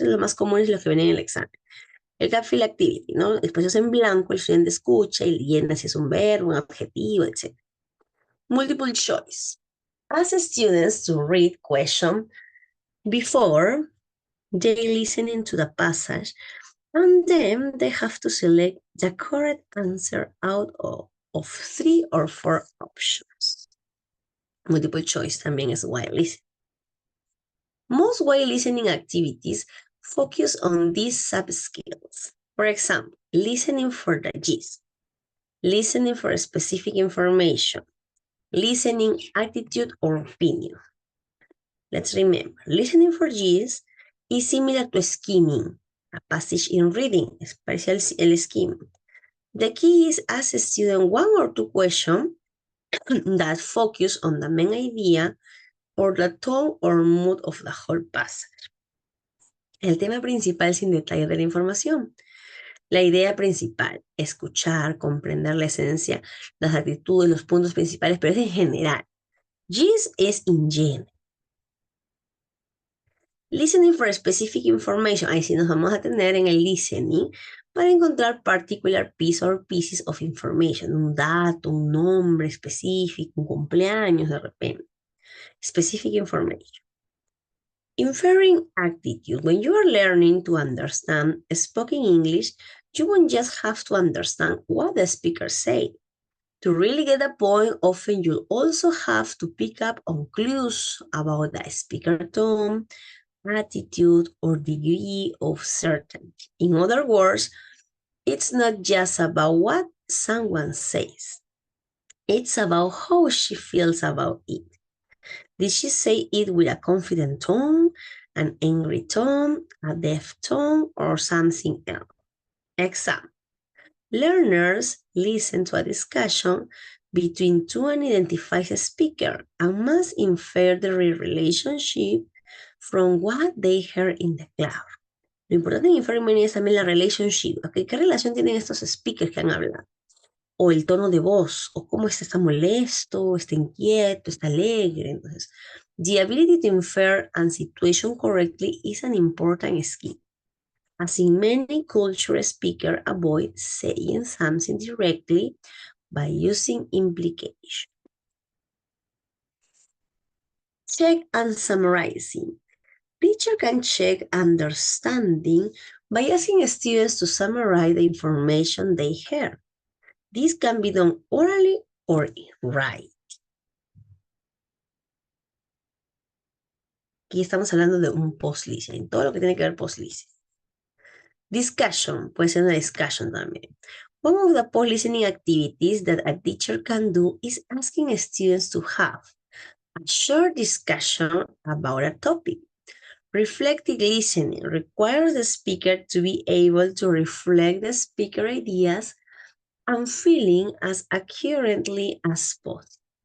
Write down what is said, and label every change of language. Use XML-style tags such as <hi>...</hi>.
<es>Lo más común es lo que viene en el examen. El gap fill activity, ¿no? Espacios en blanco, el estudiante escucha y llena si es un verbo, un adjetivo, etc.</es> <en>Multiple choice. Ask students to read question before they listening to the passage, and then they have to select the correct answer out of 3 or 4 options. Multiple choice</en> <es>también es</es> <en>while listening. Most while listening activities focus on these sub-skills. For example, listening for the gist, listening for specific information, listening attitude or opinion. Let's remember, listening for gist is similar to skimming, a passage in reading, especially el skimming. The key is ask a student 1 or 2 questions that focus on the main idea or the tone or mood of the whole passage.</en> <es>El tema principal sin detalles de la información. La idea principal, escuchar, comprender la esencia, las actitudes, los puntos principales, pero es en general.</es> <en>Gist es in general.</en> <es>Listening for specific information. Ahí sí nos vamos a tener en el listening para encontrar</es> <en>particular piece or pieces of information.</en> <es>Un dato, un nombre específico, un cumpleaños de repente.</es> <en>Specific information. Inferring attitude. When you are learning to understand spoken English, you won't just have to understand what the speaker said. To really get the point, often you'll also have to pick up on clues about the speaker tone, attitude, or degree of certainty. In other words, it's not just about what someone says. It's about how she feels about it. Did she say it with a confident tone, an angry tone, a deaf tone, or something else? Example. Learners listen to a discussion between two unidentified speakers and must infer the relationship from what they heard in the class.</en> <es>Lo importante en inferir es también la relationship. Okay, ¿qué relación tienen estos speakers que han hablado? O el tono de voz, o cómo está molesto, está inquieto, está alegre.</es> <en>Entonces, the ability to infer a situation correctly is an important skill. As in many cultural speakers avoid saying something directly by using implication. Check and summarizing. Teacher can check understanding by asking students to summarize the information they heard. This can be done orally or in writing.</en> <es>Aquí estamos hablando de un post-listening, todo lo que tiene que ver post-listening. Discussion, puede ser una discussion también.</es> <en>One of the post-listening activities that a teacher can do is asking students to have a short discussion about a topic. Reflective listening requires the speaker to be able to reflect the speaker ideas and feeling as accurately as possible.</en>